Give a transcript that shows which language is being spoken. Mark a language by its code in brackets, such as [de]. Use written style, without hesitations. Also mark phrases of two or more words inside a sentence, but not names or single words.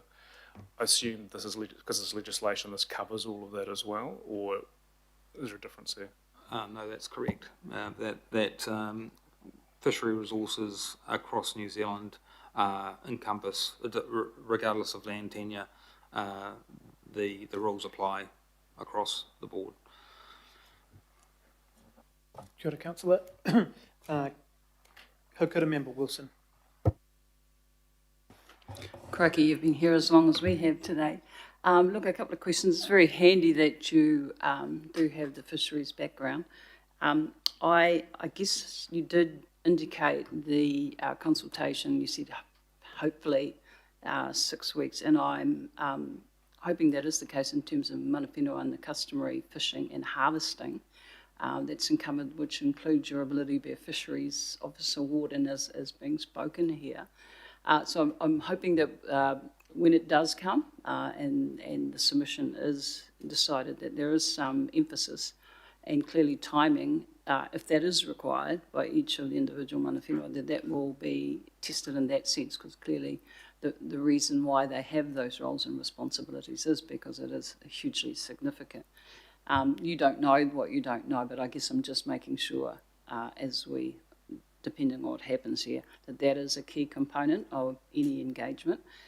[en] I assume this is because this legislation, this covers all of that as well, or is there a difference there? No, that's correct. That fishery resources across New Zealand encompass, regardless of land tenure, the rules apply across the board. [mi] Kia ora, [en] Councillor. Haukura Member Wilson. Crikey, you've been here as long as we have today. Look, a couple of questions. It's very handy that you do have the fisheries background. I guess you did indicate the consultation, you said hopefully 6 weeks, and I'm hoping that is the case in terms of [mi] mana whenua [en] and the customary fishing and harvesting that's encumbered, which includes your ability to be a fisheries officer warden as being spoken here. So I'm hoping that when it does come and the submission is decided, that there is some emphasis and clearly timing, if that is required by each of the individual [mi] mana whenua, [en] that will be tested in that sense, because clearly the reason why they have those roles and responsibilities is because it is hugely significant. You don't know what you don't know, but I guess I'm just making sure depending on what happens here, that is a key component of any engagement.